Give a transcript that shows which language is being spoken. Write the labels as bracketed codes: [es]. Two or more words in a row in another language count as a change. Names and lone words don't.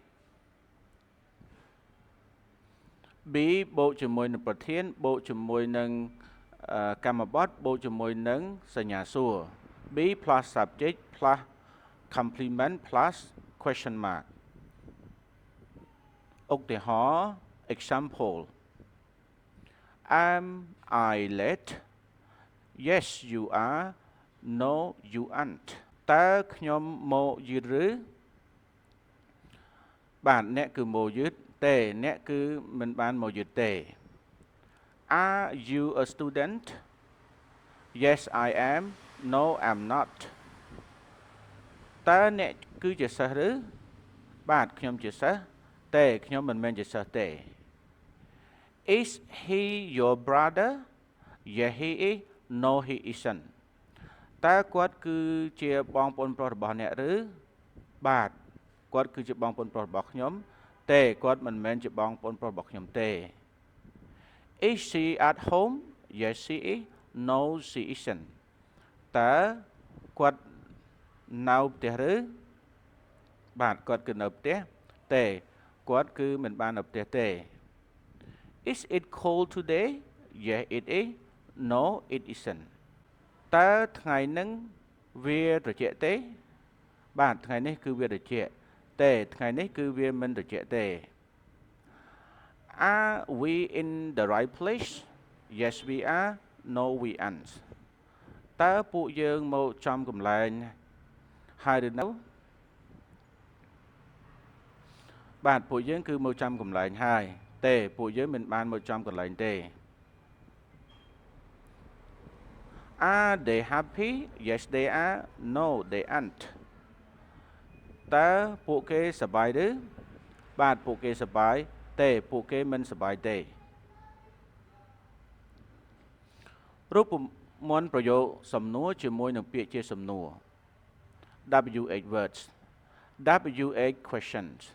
[km] be បូកជាមួយនឹងប្រធានបូកជាមួយនឹងកម្មបត្តិបូកជាមួយនឹងសញ្ញាសួរ [en] be plus subject plus complement plus question mark [km] ឧទាហរណ៍ [en] example Am I late Yes you are No you aren't [km] តើខ្ញុំមកយឺតឬ បាទអ្នកគឺមកយឺតទេអ្នកគឺមិនបានមកយឺតទេ [en] Are you a student Yes I am No I'm not [km] តើអ្នកគឺជាសិស្សឬបាទខ្ញុំជាសិស្ស ទេខ្ញុំមិនមែនជាសិស្សទេ [en] Is he your brother Yes he is No he isn't [km] តើគាត់គឺជាបងប្អូនប្រុសរបស់អ្នក ឬបាទគាត់គឺជាបងប្អូនប្រុសរបស់ខ្ញុំទេគាត់មិនមែនជាបងប្អូនប្រុសរបស់ខ្ញុំទេ [en] Is she at home Yes she is No she isn't [km] តើគាត់នៅផ្ទះឬបាទគាត់គឺនៅផ្ទះទេគាត់គឺមិនបាននៅផ្ទះទេ [en] Is it cold today Yes it is No it isn't [km] តើថ្ងៃហ្នឹងវាត្រជាក់ទេបាទថ្ងៃនេះគឺវាត្រជាក់ទេថ្ងៃនេះគឺវាមិនត្រជាក់ទេ [en] Are we in the right place Yes we are No we aren't [km] តើពួកយើងមកចំកន្លែងហើយឬនៅ បាទពួកយើងគឺមកចំកន្លែងហើយទេពួកយើងមិនបានមកចំកន្លែងទេ [en] Are they happy Yes they are No they aren't [km] តើពួកគេសប្បាយឬបាទពួកគេសប្បាយទេពួកគេមិនសប្បាយទេរូបមន្តប្រយោគសំណួរជាមួយនឹងពាក្យជាសំណួរ [en] WH words WH questions